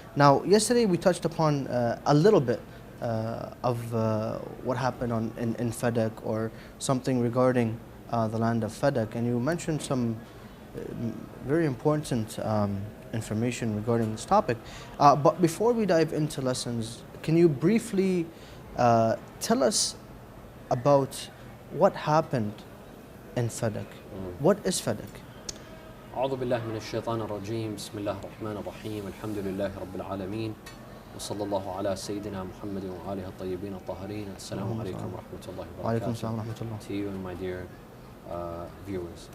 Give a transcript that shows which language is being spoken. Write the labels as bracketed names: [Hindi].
[English] Now, yesterday we touched upon a little bit of what happened in Fadak, or something regarding the land of Fadak, and you mentioned some very important information regarding this topic. But before we dive into lessons, can you briefly tell us about what happened in Fadak? What is Fadak? [Arabic] أعوذ بالله من الشيطان الرجيم بسم الله الرحمن الرحيم الحمد لله رب العالمين وصلى الله على سيدنا محمد وآله الطيبين الطاهرين السلام عليكم ورحمة الله وبركاته. وعليكم السلام ورحمة الله. [English] To you and my dear viewers.